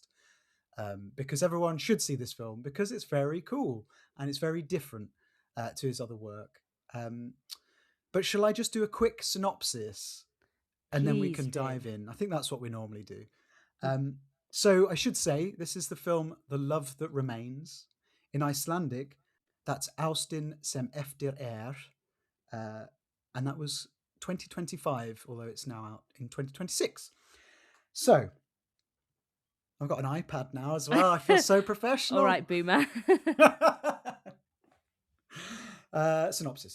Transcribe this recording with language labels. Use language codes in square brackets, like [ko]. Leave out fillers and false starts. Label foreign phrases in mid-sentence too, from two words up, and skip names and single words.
[en] Because everyone should see this film because it's very cool and it's very different to his other work. But shall I just do a quick synopsis and then we can dive in? I think that's what we normally do. So I should say this is the film The Love That Remains. In Icelandic, that's Ástin sem eftir and that was 2025, although it's now out in 2026. So I've got an iPad now as well. I feel so professional. All right, boomer. Synopsis.